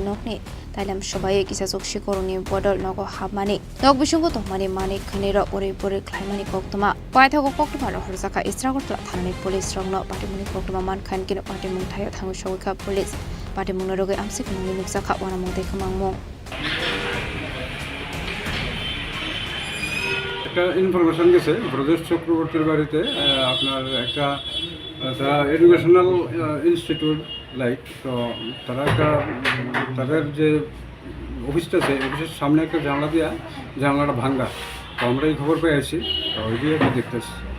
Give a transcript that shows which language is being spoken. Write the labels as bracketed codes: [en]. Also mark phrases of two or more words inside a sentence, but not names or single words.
[trp] nokni Tailam Shobaye Kisasok Shikoruni Bodol Nogo Hamani Nog Bishungo Tomani Mani Kanira Uri Puri Klimani Koktuma Paitako Koktuma Horsaka Istragotla Thani Police Rongno Patimuni Koktuma Man Kankin Patimung Tayo Tangu Shawika Police Patimungrogi Amsik Nuksaka Wanamonte Kamangmo [bn] একটা ইনফরমেশন গেছে ব্রজেশ চক্রবর্তীর বাড়িতে আপনার একটা [en] educational institute [bn] লাইক তো তারা একটা তাদের যে অফিসটা আছে অফিসের সামনে একটা জানলা দেওয়া জানলাটা ভাঙ্গা তো আমরা এই খবর পেয়ে আসি তো ওই দিয়ে একটু দেখতেছি